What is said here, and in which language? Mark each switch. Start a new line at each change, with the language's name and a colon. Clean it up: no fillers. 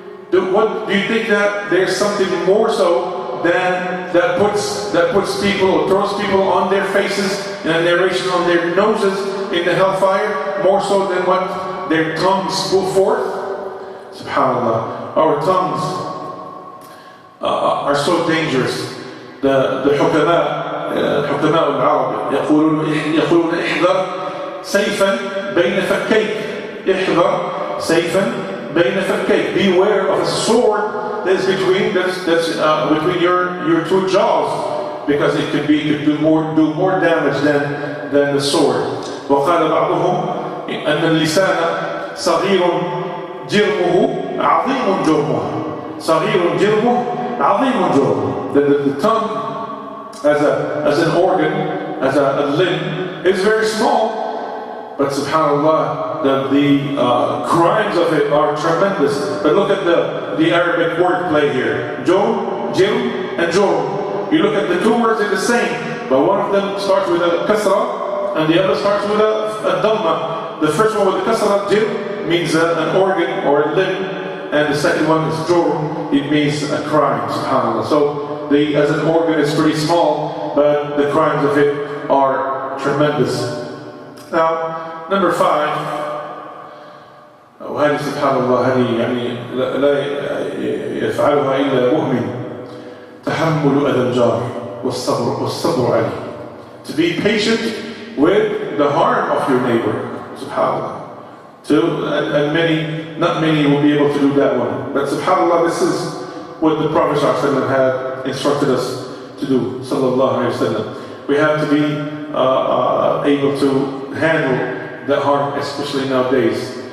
English: Do you think that there's something more so than that puts people or throws people on their faces in a narration on their noses in the hellfire, more so than what their tongues put forth? SubhanAllah. Our tongues are so dangerous.
Arabic: The حكماء العرب يقولون احذر سيفا بين فكيك. احذر سيفا بين فكيك.
English: Beware of a sword that's between your two jaws, because it could do more damage than the sword.
Arabic: وقال بعضهم أن اللسان صغير جرمه عظيم جرمه. صغير جرمه عظيم جرمه.
English: The tongue as an organ, as a limb, is very small, but subhanAllah, the crimes of it are tremendous. But look at the Arabic wordplay here. Jurm, jirm, and jurm. You look at the two words, they're the same, but one of them starts with a kasra, and the other starts with a dhamma. The first one with the kasra, jirm, means an organ or a limb, and the second one is jurm, it means a crime, subhanAllah. So as an organ it's pretty small, but the crimes of it are tremendous. Now, number 5,
Arabic: وهذه سبحان الله هذه يعني لا يفعلها إلا مؤمن. تحمل أذى الجار والصبر عليه.
English: To be patient with the harm of your neighbor. SubhanAllah. And not many will be able to do that one. But SubhanAllah, this is what the Prophet ﷺ had instructed us to do. Sallallahu Alaihi Wasallam. We have to be able to handle that harm, especially nowadays.